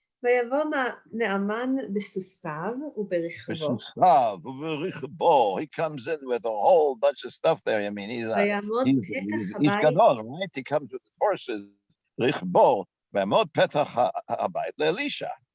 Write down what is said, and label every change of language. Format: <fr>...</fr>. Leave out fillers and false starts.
<he>ויבוא נעמן בסוסיו וברכבו. בסוסיו וברכבו.</he> <en>He comes in with a whole bunch of stuff there. I mean, he's Ish Gadol, right? He comes with horses.</en> <he>רכבו, ויעמוד פתח הבית לאלישע.</he>